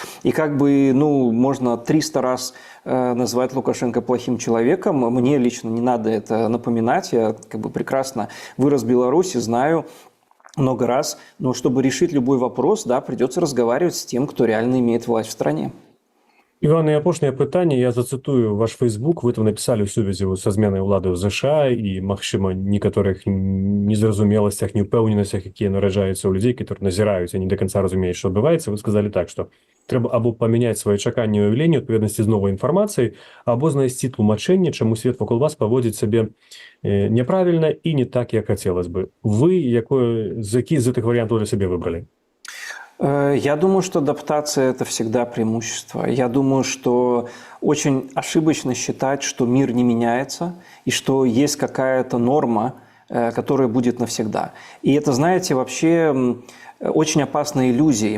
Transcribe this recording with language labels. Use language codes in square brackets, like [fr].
[ru] И можно 300 раз назвать Лукашенко плохим человеком. Мне лично не надо это напоминать. Я прекрасно вырос в Беларуси, знаю много раз. Но чтобы решить любой вопрос, да, придется разговаривать с тем, кто реально имеет власть в стране. [be] Іван, і апошняе пытанне, я зацытую ваш Facebook, [ru] вы там написали [be] ў сувязі са зменай улады ў ЗША і, магчыма, некаторых незразумеласцях, неўпэўненасцях, якія нараджаюцца ў людзей, которые назіраюць, а [ru] не до конца [be] разумеюць, што адбываецца. [ru] Вы сказали так, [be] што трэба або памяняць свае чаканні і ўяўленні ў адпаведнасці з новай інфармацыяй, або знайсці тлумачэнне, чаму свет вакол вас паводзіць сябе няправільна і не так, як хацелось бы. Вы які з гэтых варыянтаў для сябе выбралі? [ru] Я думаю, что адаптация – это всегда преимущество. Я думаю, что очень ошибочно считать, что мир не меняется и что есть какая-то норма, которая будет навсегда. И это, знаете, вообще очень опасная иллюзия.